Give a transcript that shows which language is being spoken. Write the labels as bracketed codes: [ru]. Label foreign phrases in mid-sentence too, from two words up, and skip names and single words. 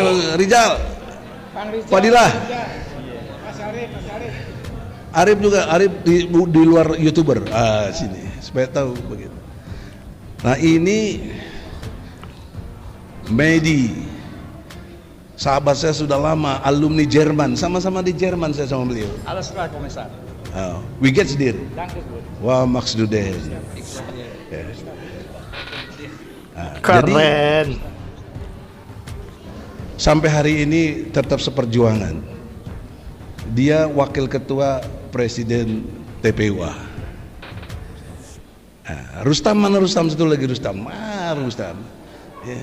[id] Rijal, Fadilah, Arif juga, Arif di luar YouTuber. Sini supaya tahu begitu. Nah ini Medi, sahabat saya sudah lama, alumni Jerman, sama-sama di Jerman saya sama beliau. [de] Alles klar, Kommissar. Wie geht's dir? Danke gut. Wah, machst du denn? [id] Keren. Jadi sampai hari ini tetap seperjuangan. Dia wakil ketua presiden TPUA. Rustam mana Rustam? Satu lagi Rustam. Rustam. Ya.